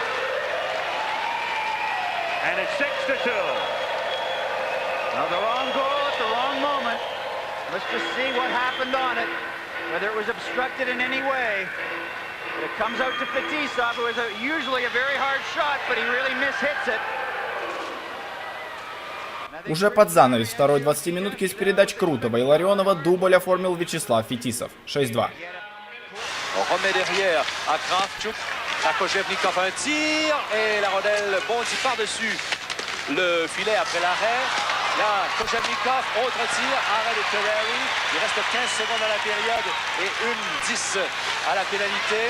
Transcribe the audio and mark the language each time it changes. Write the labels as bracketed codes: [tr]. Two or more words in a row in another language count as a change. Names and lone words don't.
[en] And it's 6-2. Now the wrong goal at the wrong moment. Let's just see what happened on it, whether it was obstructed in any way. But it comes out to Fetisov, who is usually a very hard shot, but he really mishits it. [ru] Уже под занавес второй 20-минутки из передач Крутова и Ларионова дубль оформил Вячеслав Фетисов. 6-2. [fr] On remet derrière à Kravchuk, à Kojevnikov un tir et la rondelle bondit par-dessus le filet après l'arrêt. Là, Kojevnikov, autre tir, arrêt de Terreri. Il reste 15 secondes à la période et 1:10 à la pénalité.